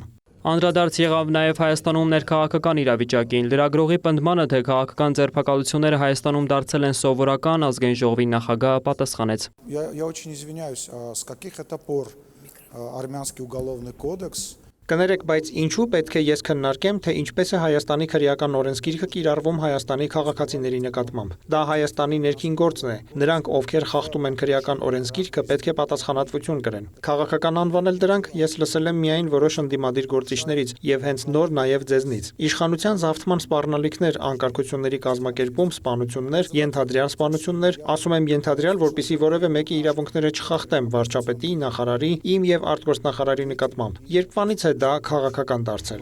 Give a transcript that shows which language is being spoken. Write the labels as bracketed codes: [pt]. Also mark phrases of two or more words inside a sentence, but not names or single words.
[hy] Անդրադարձ եղավ նաև Հայաստանում ներքաղաքական իրավիճակին։ Լրագրողի պնդմանը, թե քաղաքական ձերբակալությունները Հայաստանում դարձել են սովորական, ազգային ժողովի նախագահը պատասխանեց. [ru] Я очень извиняюсь, с каких это пор армянский уголовный кодекс [hy] Կներեք, բայց ինչու պետք է ես քննարկեմ, թե ինչպես է Հայաստանի քրեական օրենսգիրքը կիրառվում Հայաստանի քաղաքացիների նկատմամբ։ Դա Հայաստանի ներքին գործն է։ Նրանք, ովքեր խախտում են քրեական օրենսգիրքը, պետք է պատասխանատվություն կրեն։ Քաղաքական անվանել դրանք ես լսել եմ միայն որոշ ընդդիմադիր գործիչներից եւ հենց նոր նաեւ ձեզնից։ Իշխանության զավթման սպառնալիքներ, անկարգությունների կազմակերպում, սպանություններ, ենթադրյալ սպանություններ, ասում եմ ենթադրյալ, որպեսզի որևէ մեկի իրավունքները չխախտեմ վարչապետի, նախարարի, իմ եւ արտգործնախարարի նկատմամբ։ Երբվանից է դա քաղաքական դարձել։